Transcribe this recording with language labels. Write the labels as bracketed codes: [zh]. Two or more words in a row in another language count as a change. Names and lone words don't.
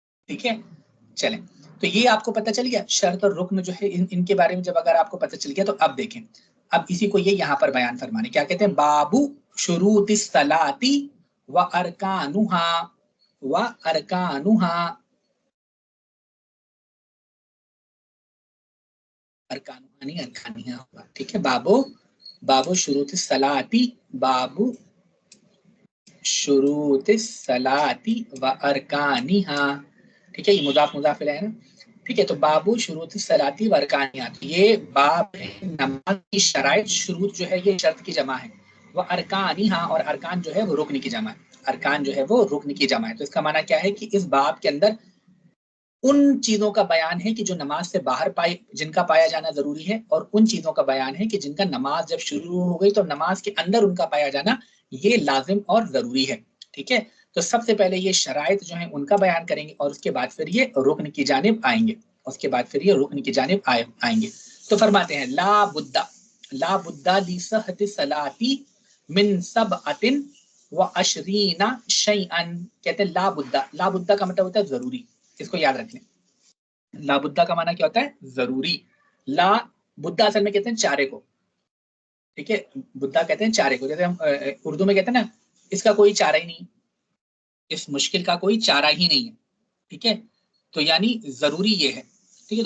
[ur] ٹھیک ہے، چلیں، تو یہ آپ کو پتا چل گیا شرط اور رکن جو ہے ان کے بارے میں جب اگر آپ کو پتا چل گیا تو اب دیکھیں، اب اسی کو یہ یہاں پر بیان فرمانے، کیا کہتے ہیں, [ar] باب شروط الصلاة و أركانها و أركانها, [ur] ارکانہا نہیں ارکانہا ہوگا، ٹھیک ہے, [ar] باب شروط الصلاة، باب شروط الصلاة و أركانها, [ur] ٹھیک ہے، یہ مضاف مضاف الیہ ہے نا، ٹھیک ہے، تو [ar] باب شروط صلاة و أركانها, [ur] یہ باب نماز کی شرائط، شروط جو ہے یہ شرط کی جمع ہے، وہ ارکانہا اور ارکان جو ہے وہ رکن کی جمع ہے، ارکان جو ہے وہ رکن کی جمع ہے. تو اس کا معنی کیا ہے کہ اس باب کے اندر ان چیزوں کا بیان ہے کہ جو نماز سے باہر پائے، جن کا پایا جانا ضروری ہے، اور ان چیزوں کا بیان ہے کہ جن کا نماز جب شروع ہو گئی تو نماز کے اندر ان کا پایا جانا یہ لازم اور ضروری ہے، ٹھیک ہے. تو سب سے پہلے یہ شرائط جو ہے ان کا بیان کریں گے اور اس کے بعد پھر یہ رکن کی جانب آئیں گے، اس کے بعد پھر یہ رکن کی جانب آئیں گے. تو فرماتے ہیں [ar] لا بد لصحة الصلاة من سبعة و عشرين شيئا, [ur] کہتے ہیں [ar] لا بد [ur] کا مطلب ہوتا ہے ضروری، اس کو یاد رکھ لیں, [ar] لا بد [ur] کا معنی کیا ہوتا ہے، ضروری. [ar] لا بد [ur] اصل میں کہتے ہیں چارے کو، ٹھیک ہے، بدہ کہتے ہیں چارے کو، جیسے ہم اردو میں کہتے ہیں نا، اس کا کوئی چارہ ہی نہیں، اس مشکل کا کوئی چارہ ہی نہیں ہے، ٹھیک ہے، تو یعنی ضروری یہ ہے، ٹھیک ہے.